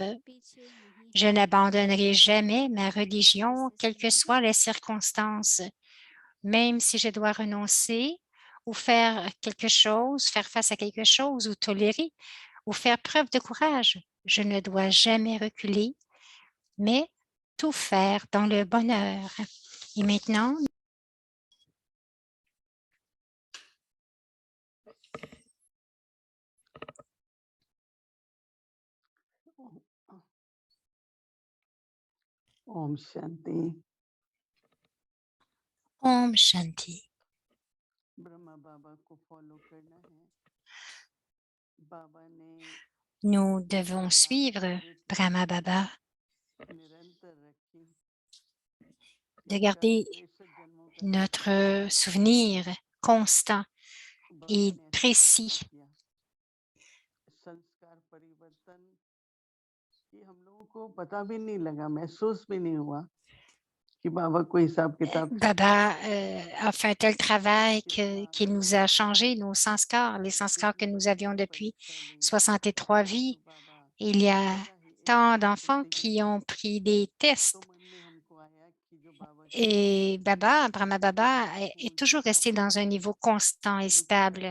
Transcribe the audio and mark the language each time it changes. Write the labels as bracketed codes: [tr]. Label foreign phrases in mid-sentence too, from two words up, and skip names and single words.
[fr] Je n'abandonnerai jamais ma religion, quelles que soient les circonstances, même si je dois renoncer ou faire quelque chose, faire face à quelque chose ou tolérer ou faire preuve de courage. Je ne dois jamais reculer, mais tout faire dans le bonheur. Et maintenant, [sa] ॐ शान्ति. ॐ शान्ति. [hi] ब्रह्मा बाबा को फॉलो करना है। बाबा ने [fr] Nous devons suivre Brahma Baba, [hi] निरंतर रखी। [fr] de garder notre souvenir constant et précis. [hi] संस्कार परिवर्तन ये हम लोगों को पता भी नहीं लगा, महसूस भी नहीं हुआ कि बाबा को हिसाब किताब [fr] Baba a fait un tel travail qu'il nous a changé nos sanskars, les sanskars que nous avions depuis 63 vies. Il y a tant d'enfants qui ont pris des tests. Et Baba, Brahma Baba, est toujours resté dans un niveau constant et stable.